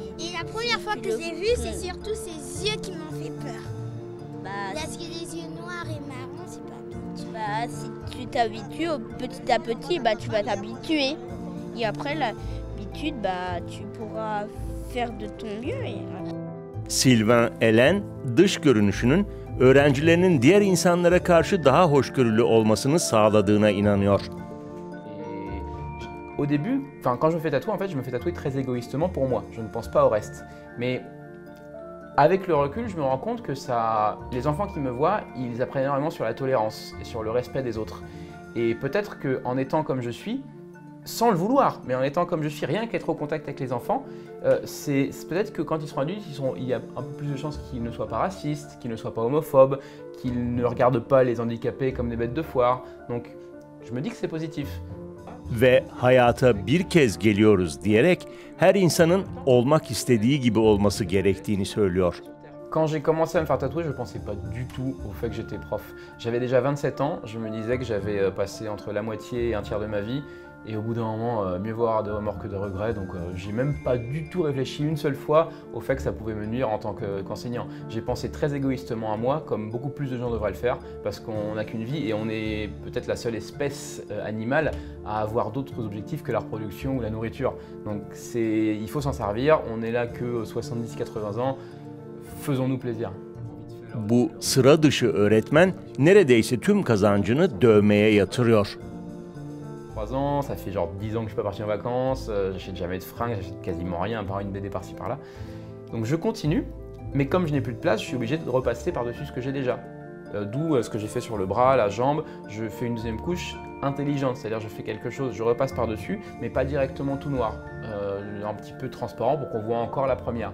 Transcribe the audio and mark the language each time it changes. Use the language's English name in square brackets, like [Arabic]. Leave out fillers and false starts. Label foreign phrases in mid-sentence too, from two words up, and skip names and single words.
[French] Et la première fois que j'ai vu, c'est surtout ses yeux qui m'ont fait peur. Parce que les yeux noirs et marrons, c'est pas bien. Si tu t'habitues petit à petit, tu vas t'habituer. Et après l'habitude, tu pourras faire de ton mieux. [Turkish] Sylvain Ellen, dış görünüşünün öğrencilerinin diğer insanlara karşı daha hoşgörülü olmasını sağladığına inanıyor. [French] Au début, quand je me fais tatouer, en fait, je me fais tatouer très égoïstement pour moi. Je ne pense pas au reste. Mais avec le recul, je me rends compte que les enfants qui me voient, ils apprennent énormément sur la tolérance et sur le respect des autres. Et peut-être qu'en étant comme je suis, sans le vouloir, mais en étant comme je suis, rien qu'être au contact avec les enfants, c'est peut-être que quand ils seront adultes, il y a un peu plus de chances qu'ils ne soient pas racistes, qu'ils ne soient pas homophobes, qu'ils ne regardent pas les handicapés comme des bêtes de foire. Donc, je me dis que c'est positif. [Turkish] Ve hayata bir kez geliyoruz diyerek her insanın olmak istediği gibi olması gerektiğini söylüyor. [French] Quand j'ai commencé à me faire tatouer, je ne pensais pas du tout au fait que j'étais prof. J'avais déjà 27 ans, je me disais que j'avais passé entre la moitié et un tiers de ma vie. Et au bout d'un moment, mieux vaut avoir de remords que de regrets. Donc j'ai même pas du tout réfléchi une seule fois au fait que ça pouvait me nuire en tant qu'enseignant. J'ai pensé très égoïstement à moi, comme beaucoup plus de gens devraient le faire, parce qu'on n'a qu'une vie et on est peut-être la seule espèce animale à avoir d'autres objectifs que la reproduction ou la nourriture. Donc il faut s'en servir, on est là que 70-80 ans, faisons-nous plaisir. [Turkish] Bu sıra dışı öğretmen neredeyse tüm kazancını dövmeye yatırıyor. [French] 3 ans, ça fait genre 10 ans que je ne suis pas parti en vacances, j'achète jamais de fringues, j'achète quasiment rien, à part une BD par-ci par-là. Donc je continue, mais comme je n'ai plus de place, je suis obligé de repasser par-dessus ce que j'ai déjà. D'où ce que j'ai fait sur le bras, la jambe, je fais une deuxième couche intelligente, c'est-à-dire je fais quelque chose, je repasse par-dessus, mais pas directement tout noir, un petit peu transparent pour qu'on voit encore la première.